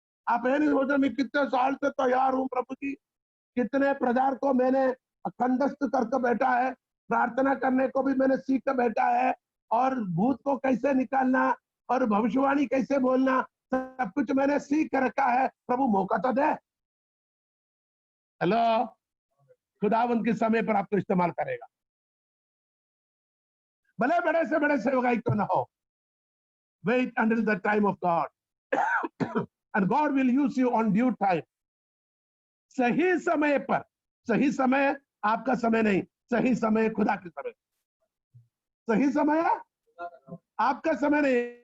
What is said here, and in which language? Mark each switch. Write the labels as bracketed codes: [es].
[hi] आप ये नहीं सोचो मैं कितने साल से तैयार हूँ प्रभु जी, कितने प्रजार को मैंने कंठस्थ करके बैठा है, प्रार्थना करने को भी मैंने सीख कर बैठा है, और भूत को कैसे निकालना और भविष्यवाणी कैसे बोलना, सब कुछ मैंने सीख कर रखा है। प्रभु मौका तो दे। हेलो, खुदावंत के समय पर आपको इस्तेमाल करेगा, भले बड़े से बड़े सेवकाई क्यों ना हो। [en] Wait until the time of God and God will use you on due time. [hi] सही समय पर, सही समय आपका समय नहीं, सही समय खुदा के समय, सही समय आपका समय नहीं,